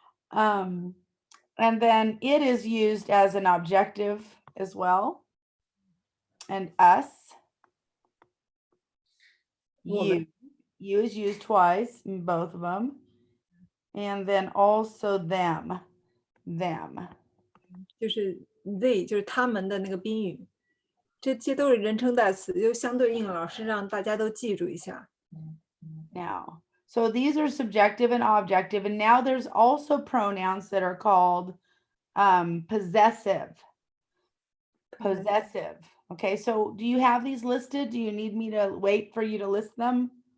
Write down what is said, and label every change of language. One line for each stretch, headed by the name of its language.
English: And then it is used as an objective as well. And us, Woman. you is used twice in both of them. And then also them.
Chinese: 就是 they 就是他们的那个宾语，这些都是人称代词，就相对应老师让大家都记住一下。
English: Now, so these are subjective and objective. And now there's also pronouns that are called possessive. Possessive. Okay, so do you have these listed? Do you need me to wait for you to list them?